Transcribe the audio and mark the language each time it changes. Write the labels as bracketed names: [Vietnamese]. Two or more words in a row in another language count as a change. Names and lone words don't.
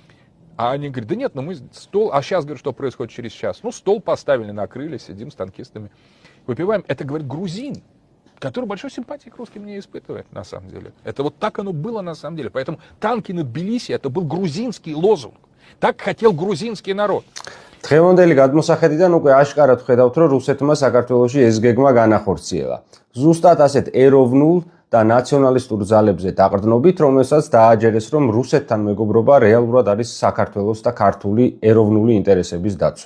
[Russian] А они говорят, да нет, мы стол... А сейчас, говорят, что происходит через час? Стол поставили, накрыли, сидим с танкистами, выпиваем. Это, говорит, грузин, который большой симпатии к русским не испытывает, на самом деле. Это вот так оно было, на самом деле. Поэтому танки над Тбилиси, это был грузинский лозунг. Так хотел грузинский народ. [Georgian] დღევანდელი გადმოსახედიდან უკვე აშკარად ვხედავთ, რომ რუსეთმა საქართველოში ეს გეგმა განახორციელა. ზუსტად ასეთ ეროვნულ და ნაციონალისტურ ძალებზე დაყრდნობით, რომელსაც დააჯერეს, რომ რუსეთთან მეგობრობა რეალურად არის საქართველოს და ქართული ეროვნული ინტერესების დაცვა.